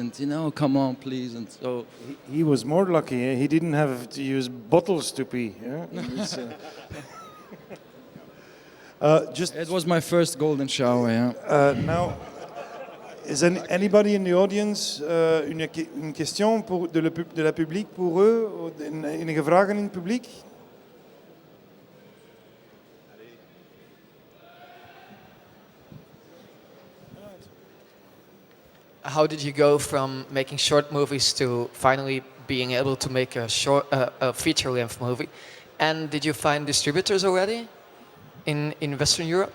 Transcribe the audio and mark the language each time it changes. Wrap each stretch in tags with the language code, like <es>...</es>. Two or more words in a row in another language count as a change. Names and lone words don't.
<en>And come on, please. And so he was more lucky. Eh? He didn't have to use bottles to pee. Yeah? it was my first golden shower. Yeah. Now, is anybody in the audience</en> <fr>une question de la publiek pour eux?</fr> <nl>Enige vragen in het publiek?</nl> <en>How did you go from making short movies to finally being able to make a feature-length movie? And did you find distributors already in Western Europe?</en>